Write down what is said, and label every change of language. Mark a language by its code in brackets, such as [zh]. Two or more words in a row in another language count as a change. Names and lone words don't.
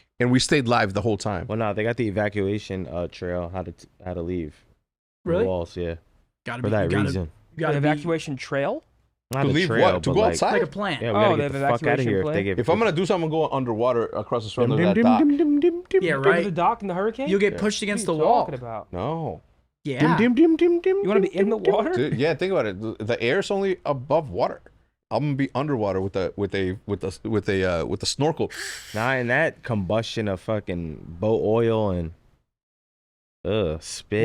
[en] And we stayed live the whole time. Well, no, they got the evacuation trail. How to leave. Really? The walls, yeah. Gotta For that reason. You gotta An evacuation trail? Not To a leave trail, what? To but go like, outside? like a plant. Yeah, we Oh, gotta they get have the fuck out of evacuation here plan? if they get. If I'm gonna do something, I'm going underwater across the front of that Dim, dock. dim, dim, dim, dim, Yeah, dim. Go to right. the dock in the hurricane? You'll get Yeah. pushed against What the are you wall. talking about? No. Yeah. Dim, dim, dim, dim, You want to be in the water? Dude, yeah, think about it. The air's only above water. I'm gonna be underwater with a snorkel. Nah, and that combustion of fucking boat oil and spit.